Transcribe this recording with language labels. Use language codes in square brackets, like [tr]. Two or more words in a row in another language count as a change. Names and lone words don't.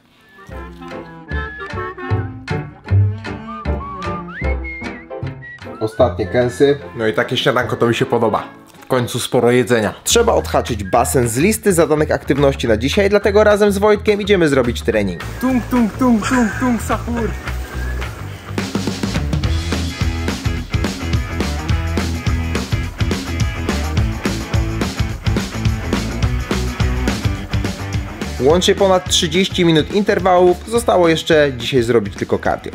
[pl] Ostatnie kęsy. No i takie śniadanko to mi się podoba. W końcu sporo jedzenia. Trzeba odhaczyć basen z listy zadanych aktywności na dzisiaj, dlatego razem z Wojtkiem idziemy zrobić trening. [id] Tung, tung, tung, tung, tung, sahur. [pl] Łącznie ponad 30 minut interwałów. Zostało jeszcze dzisiaj zrobić tylko cardio.